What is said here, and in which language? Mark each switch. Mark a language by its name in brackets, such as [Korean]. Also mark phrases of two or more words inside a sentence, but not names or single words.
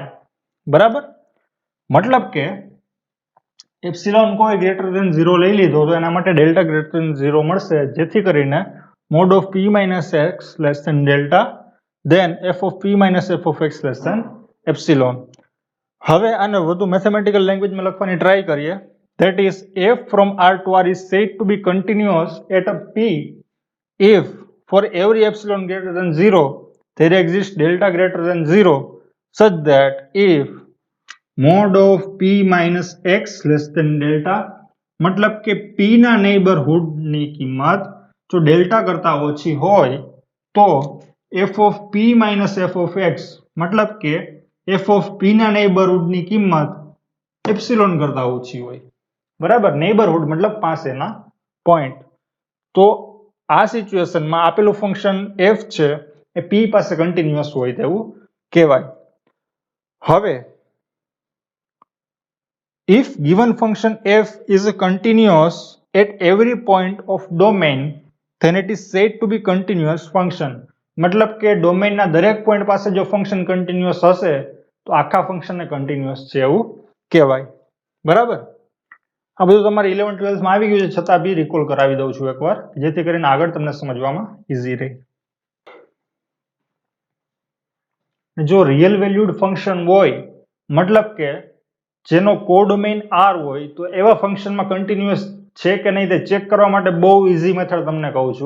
[Gujarati] બરાબર, મતલબ કે [English] એપ્સિલોન કોઈ greater than 0 [Gujarati] લઈ લીધો તો એના માટે [English] delta greater than 0 [Gujarati] મળશે જેથી કરીને [English] mod of p minus x less than delta then f of p minus f of x less than epsilon. [Gujarati] હવે આને વધુ મેથેમેટિકલ લેંગ્વેજમાં લખવાની ટ્રાય કરીએ. [English] that is f from R to R is said to be continuous at a p if for every epsilon greater than 0 there exists delta greater than 0 such that if mod of p minus x less than delta [Gujarati] મતલબ કે p ના નેબરહુડની કિંમત જો ડેલ્ટા કરતા ઓછી હોય તો [English] f of p minus f of x [Gujarati] મતલબ કે f of p ના નેબરહુડની કિંમત એપ્સિલોન કરતા ઓછી હોય. બરાબર, નેબરહુડ મતલબ પાસેના પોઈન્ટ. તો આ સિચ્યુએશનમાં આપેલું ફંક્શન f છે એ p પાસે કન્ટિન્યુઅસ હોય તેવું કહેવાય. [English] હવે if given function f is continuous at every point of domain then it is said to be continuous function. [Gujarati] મતલબ કે ડોમેઇનના દરેક પોઈન્ટ પાસે જો ફંક્શન કન્ટિન્યુઅસ હશે તો આખા ફંક્શનને કન્ટિન્યુઅસ છે એવું કહેવાય. બરાબર, આ બધું તમારે 11-12 માં આવી ગયું છે છતાં બી રિકોલ કરાવી દઉં છું એકવાર જેથી કરીને આગળ તમને સમજવામાં ઈઝી રહે. જો રિયલ વેલ્યુડ ફંક્શન હોય મતલબ કે જેનો કોડોમેઇન r હોય તો એવા ફંક્શનમાં કન્ટિન્યુઅસ છે કે નહીં તે ચેક કરવા માટે બહુ ઈઝી મેથડ તમને કહું છું.